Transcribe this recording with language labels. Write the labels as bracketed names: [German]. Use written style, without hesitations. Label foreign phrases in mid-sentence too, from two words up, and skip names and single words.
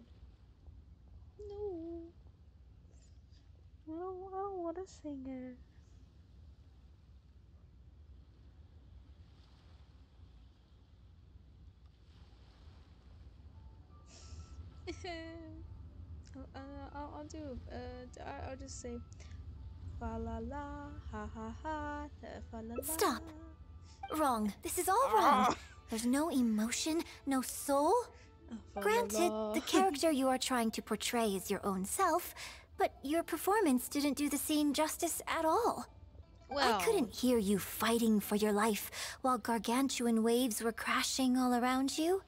[English] No. I don't want to sing it. I'll just say fa la la, ha ha ha, fa la la. Stop. Wrong. This is all wrong. There's no emotion, no soul. Granted, the character you are trying to portray is your own self, but your performance didn't do the scene justice at all. Well, I couldn't hear you fighting for your life while gargantuan waves were crashing all around you.